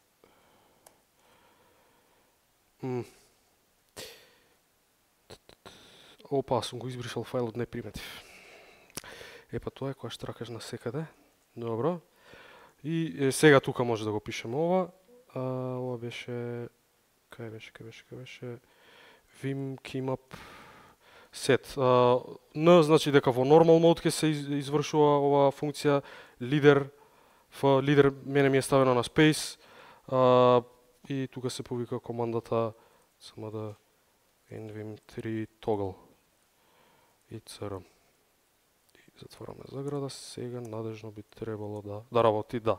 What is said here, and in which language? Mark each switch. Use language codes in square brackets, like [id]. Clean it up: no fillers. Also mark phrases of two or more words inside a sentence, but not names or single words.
[mk] Опа, сум го избришал фајлот, не приметив. Епа тоа е која штракаш на секаде. Добро. И сега тука може да го пишеме ова. Ова беше... Кај беше? [en] Vim keymap set. [mk] Н значи дека во [en] normal mode [mk] ќе се извршува оваа функција. Лидер мене ми е ставено на space. И тука се повика командата само да nvim3 toggle и crm. И затвораме заграда, сега надежно би требало да работи, да.